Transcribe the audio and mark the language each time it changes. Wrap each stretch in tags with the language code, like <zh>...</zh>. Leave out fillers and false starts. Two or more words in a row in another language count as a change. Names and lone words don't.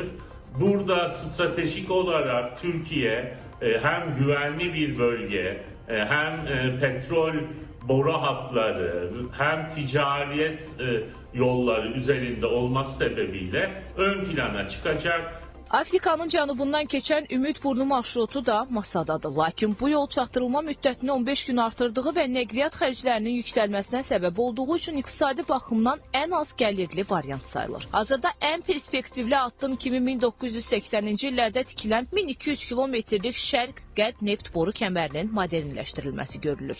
<tr>Burada stratejik olarak Türkiye hem güvenli bir bölge, hem petrol boru hatları, hem ticaret yolları üzerinde olması sebebiyle ön plana çıkacak.</tr> <az>Afrikanın cənubundan keçən Ümid burnu marşrutu da masadadır. Lakin bu yol çatdırılma müddətini 15 gün artırdığı və nəqliyyat xərclərinin yüksəlməsinə səbəb olduğu üçün iqtisadi baxımdan ən az gəlirli variant sayılır. Hazırda ən perspektivli addım kimi 1980-ci illərdə tikilən 1200 kilometrlik şərq-qərb neft boru kəmərinin modernləşdirilməsi görülür.</az>